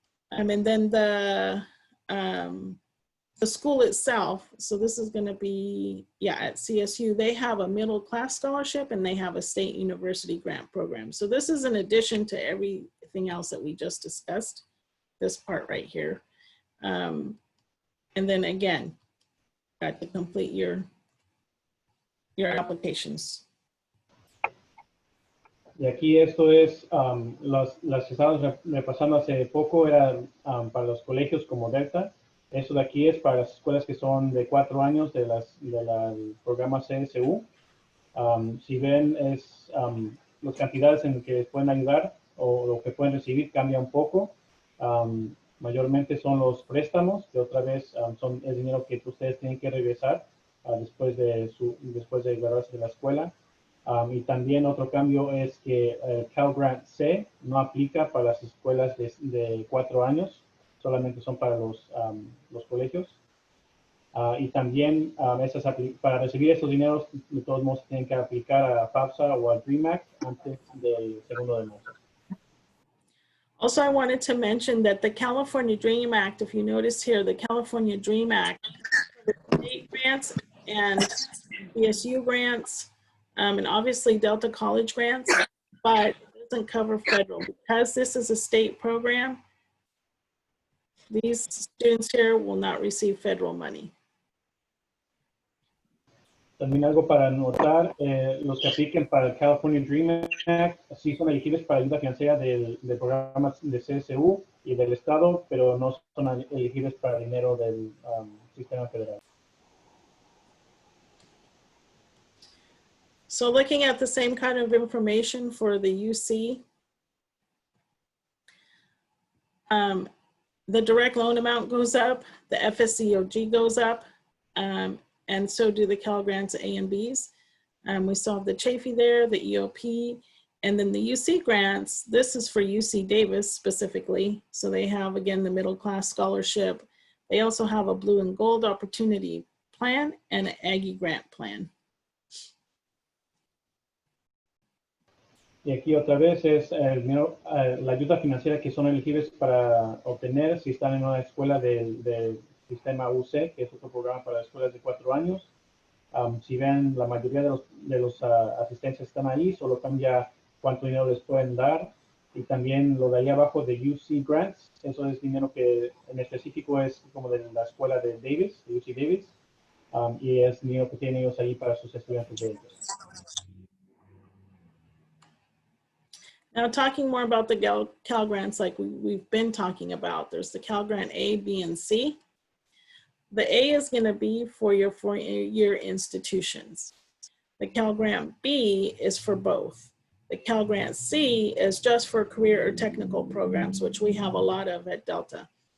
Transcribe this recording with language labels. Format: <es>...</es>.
<en>And then the school itself, so this is going to be, at CSU, they have a middle class scholarship and they have a state university grant program. So this is in addition to everything else that we just discussed, this part right here. And then again, got to complete your applications.</en> <es>Y aquí esto es, las que estábamos repasando hace poco eran para los colegios como Delta. Eso de aquí es para las escuelas que son de 4 años del programa CSU. Si ven, las cantidades en que les pueden ayudar o lo que pueden recibir cambia un poco. Mayormente son los préstamos, que otra vez es dinero que ustedes tienen que regresar después de graduarse de la escuela. Y también otro cambio es que Cal Grant C no aplica para las escuelas de 4 años, solamente son para los colegios. Y también para recibir estos dineros, de todos modos, tienen que aplicar a Fafsa o al DREAM Act antes del segundo de marzo.</es> <en>Also, I wanted to mention that the California DREAM Act, if you notice here, the California DREAM Act, state grants and ESU grants, and obviously Delta College grants, but it doesn't cover federal. Because this is a state program, these students here will not receive federal money.</en> <es>También algo para notar, los que apliquen para el California DREAM Act sí son elegibles para ayuda financiera del programa de CSU y del Estado, pero no son elegibles para dinero del sistema federal.</es> <en>So looking at the same kind of information for the UC, the direct loan amount goes up, the FSCOG goes up, and so do the Cal Grants A and Bs. We still have the Chafee there, the EOP, and then the UC grants. This is for UC Davis specifically. So they have, again, the middle class scholarship. They also have a blue and gold opportunity plan and an Aggie grant plan.</en> <es>Y aquí otra vez es la ayuda financiera que son elegibles para obtener si están en una escuela del sistema UC, que es otro programa para escuelas de 4 años. Si ven, la mayoría de los asistentes están ahí, solo cambia cuánto dinero les pueden dar. Y también lo de ahí abajo de UC Grants, eso es dinero que en específico es como de la escuela de Davis, de UC Davis, y es dinero que tienen ellos ahí para sus estudiantes de ellos.</es> <en>Now talking more about the Cal Grants like we've been talking about, there's the Cal Grant A, B, and C. The A is going to be for your 4-year institutions. The Cal Grant B is for both. The Cal Grant C is just for career or technical programs, which we have a lot of at Delta.</en>